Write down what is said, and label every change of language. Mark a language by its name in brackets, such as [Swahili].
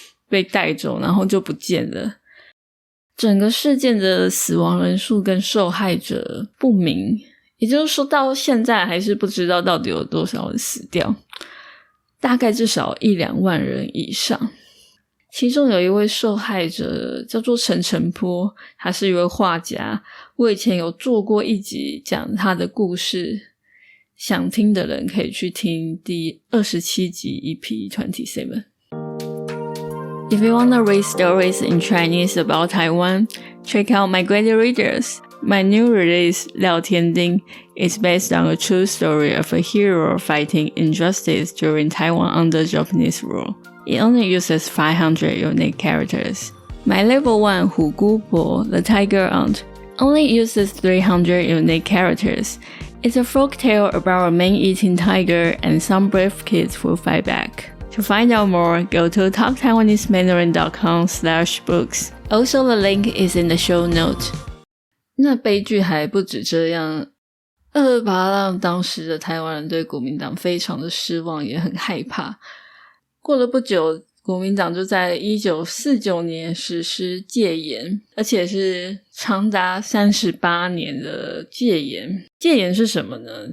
[Chinese] 被带走，然后就不见了。整个事件的死亡人数跟受害者不明，也就是说到现在还是不知道到底有多少人死掉，大概至少1-2万人以上。其中有一位受害者叫做陈澄波，他是一位画家，我以前有做过一集讲他的故事，想听的人可以去听第27集 EP27。 [English] If you want to read stories in Chinese about Taiwan, check out my Great Readers. My new release, Liao Tianding, is based on a true story of a hero fighting injustice during Taiwan under Japanese rule. It only uses 500 unique characters. My level 1, Hu Gu Bo, the Tiger Aunt, only uses 300 unique characters. It's a folktale about a man-eating tiger and some brave kids who fight back.To find out more, go to talktaiwanesemandarin.com/books. Also, the link is in the show note. [Chinese] 那悲剧还不止这样，228让当时的台湾人对国民党非常的失望，也很害怕。过了不久，国民党就在1949年实施戒严，而且是长达38年的戒严。戒严是什么呢？